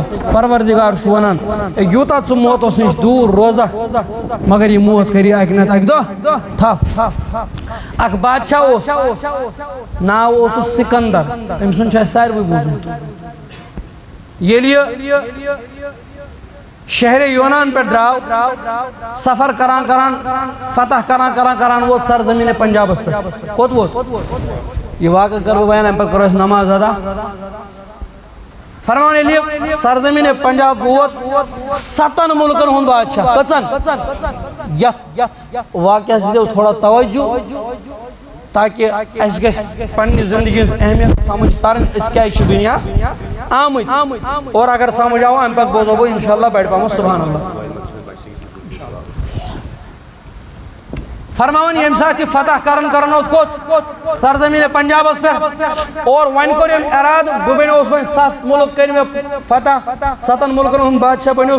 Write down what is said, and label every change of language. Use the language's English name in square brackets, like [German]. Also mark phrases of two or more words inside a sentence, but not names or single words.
[Kashmiri] پروردگار چھُ ونان یوتاہ ژٕ موتس نش دور روزہ مگر یہ موت کری اکہ نتہٕ اکہ دۄہ تھپ. اکھ بادشاہ اوس ناو اوسُس سکندر. تٔمۍ سُنٛد چھُ اَسہِ ساروٕے بوٗزمُت. ییٚلہِ شہر یونان پہ دراو سفر کران فتح کران ووت سرزمین پنجابس پہ. کوت ووت یہ واقعہ کرو بیان ام پر کرو اس نماز ادا. فرمان ییٚلہِ سرزمین پنجاب ووت 7 ملکن ہند بادشاہ کٔژن یتھ واقعہ دیو تھوڑا توجہ تاکہ اس گژھِ پننہِ زندگی ہٕنٛز اہمیت سمجھ ترن أسۍ کیٛازِ چھِ دُنیاہس آمٕتۍ. اور اگر سمجھ آو امہِ پتہٕ بوزو بہٕ انشاءاللہ بڑِ پہمتھ [Arabic] سبحان اللہ. [Kashmiri] فرماون ییٚمہِ ساتہٕ یہِ فتح کرن اوت کوٚت سرزمین پنجابس پہ اور وۄنۍ کوٚر أمۍ ارادٕ بہٕ بنیوس وۄنۍ 7 ملک کٔرۍ مےٚ فتح 7 ملکن ہُنٛد بادشاہ بنیوس.